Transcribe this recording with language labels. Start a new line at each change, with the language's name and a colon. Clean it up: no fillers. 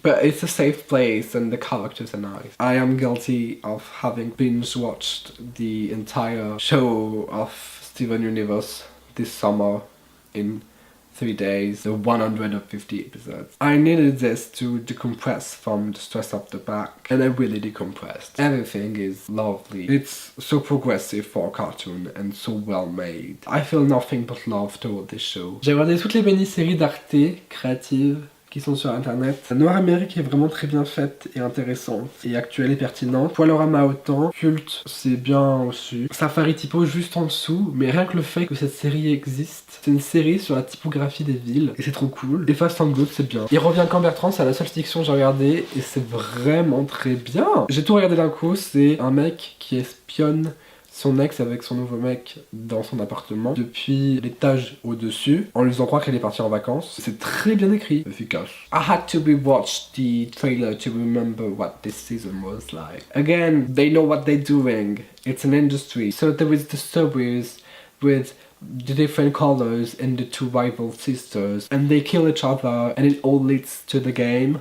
English: But it's a safe place and the characters are nice. I am guilty of having binge watched the entire show of Steven Universe this summer in 3 days, the 150 episodes. I needed this to decompress from the stress of the back, and I really decompressed. Everything is lovely. It's so progressive for a cartoon and so well made. I feel nothing but love toward this show.
French: J'ai regardé toutes les mini-séries d'Arte créatives qui sont sur internet. Noir Amérique est vraiment très bien faite et intéressante et actuelle et pertinente. Poilorama autant, Culte c'est bien reçu. Safari Typo juste en dessous, mais rien que le fait que cette série existe, c'est une série sur la typographie des villes et c'est trop cool. Et Fast and Good c'est bien. Il revient quand Bertrand, c'est la seule fiction que j'ai regardée et c'est vraiment très bien. J'ai tout regardé d'un coup, c'est un mec qui espionne son ex avec son nouveau mec dans son appartement depuis l'étage au-dessus en lui faisant croire qu'elle est partie en vacances. C'est très bien écrit, efficace.
English: I had to rewatch the trailer to remember what this season was like. Again, they know what they're doing. It's an industry. So there is the stories with the different colors and the two rival sisters and they kill each other and it all leads to the game.